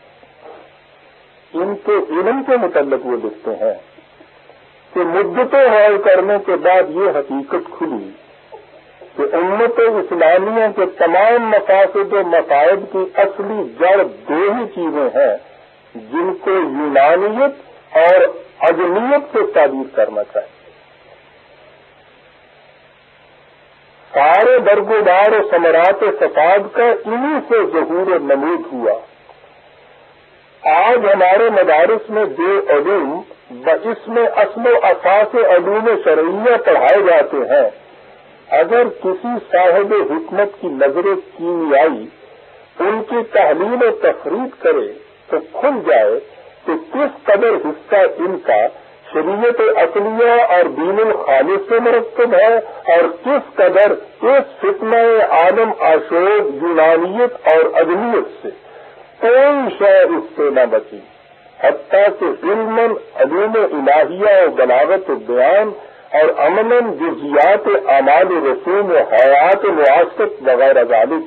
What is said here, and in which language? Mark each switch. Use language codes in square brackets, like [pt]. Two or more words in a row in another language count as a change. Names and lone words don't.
[ur] ان کے علم کے متعلق وہ لکھتے ہیں کہ مدتیں حل کرنے کے بعد یہ حقیقت کھلی کہ امت اسلامیہ کے تمام مقاصد و مقاصد کی اصلی جڑ 2 ہی چیزیں ہیں جن کو یونانیت اور عجمیت سے تعبیر کرنا چاہیے. سارے درگودار و ثمرات فساد کا انہی سے ظہور و نمود ہوا. آج ہمارے مدارس میں جو علوم باسم اصل و اساس علوم شرعیہ پڑھائے جاتے ہیں، اگر کسی صاحب حکمت کی نظر کیمیائی ان کی تحلیل و تفریق کرے تو کھل جائے کہ کس قدر حصہ ان کا شریعت عقلیہ اور [ar] دین الخالص [ur] سے مرتب ہے اور کس قدر اس فتنہ عالم آشوب یونانیت اور عجمیت سے کوئی شے اس سے نہ بچی، حتیٰ کہ علوم الہیہ و بلاغت و بیان اور امن جزیات اعمال رسوم و حیات معاشرت [ar] وغیرہ ذالک.